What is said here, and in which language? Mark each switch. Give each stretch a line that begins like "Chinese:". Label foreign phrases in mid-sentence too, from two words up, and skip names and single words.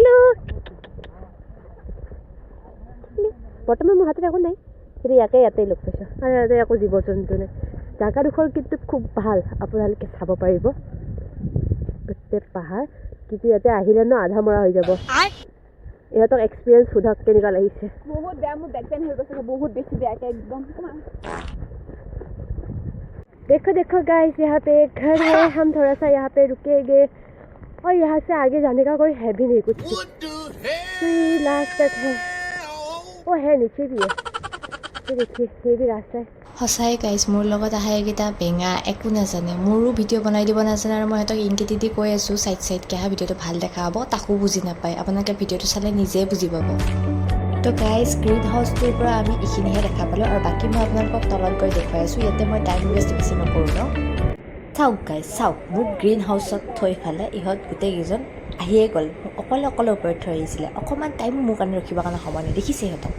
Assamese: বৰ্তমান মোৰ হাতত একো নাই কিন্তু ইয়াতে লগ পাইছোঁ আৰু ইয়াতে একো জীৱ জন্তু নাই জেগাডোখৰ কিন্তু খুব ভাল আপোনালোকে চাব পাৰিব গোটেই পাহাৰ কিন্তু ইয়াতে আহিলে ন আধা মৰা হৈ যাব ইহঁতক এক্সপিৰিয়েঞ্চ সোধক কেনেকুৱা লাগিছে বহুত বেয়া মোৰ
English: back pain
Assamese: হৈ গৈছে বহুত বেছি বেয়াকৈ একদম
Hindi: देखो गाइस यहाँ पे एक घर है हम थोड़ा सा यहाँ पे रुकेंगे और यहाँ से आगे जाने का कोई है भी नहीं कुछ लास्ट तक है वो है नीचे भी है तो देखिए ये भी रास्ता है
Assamese: সঁচাই গাইজ মোৰ লগত আহা এইকেইটা বেঙা একো নাজানে মোৰো ভিডিঅ' বনাই দিব নাজানে আৰু মই সিহঁতক ইনকেটি দি কৈ আছোঁ চাইডকৈ আহা ভিডিঅ'টো ভাল দেখা হ'ব তাকো বুজি নাপায় আপোনালোকে ভিডিঅ'টো চালে নিজে বুজি পাব তো গাইজ গ্ৰীণ হাউচটোৰ পৰা আমি এইখিনিহে দেখা পালোঁ আৰু বাকী মই আপোনালোকক তলত গৈ দেখুৱাই আছোঁ ইয়াতে মই
English: time waste
Assamese: বেছি নকৰোঁ ন চাওক গাইজ চাওক মোক গ্ৰীণ হাউচত থৈ ফালে ইহঁত গোটেইকেইজন আহিয়ে গ'ল অকলে ওপৰত থৈ আহিছিলে অকণমান টাইম মোৰ কাৰণে ৰখিবৰ কাৰণে সময় নাই দেখিছে সিহঁতক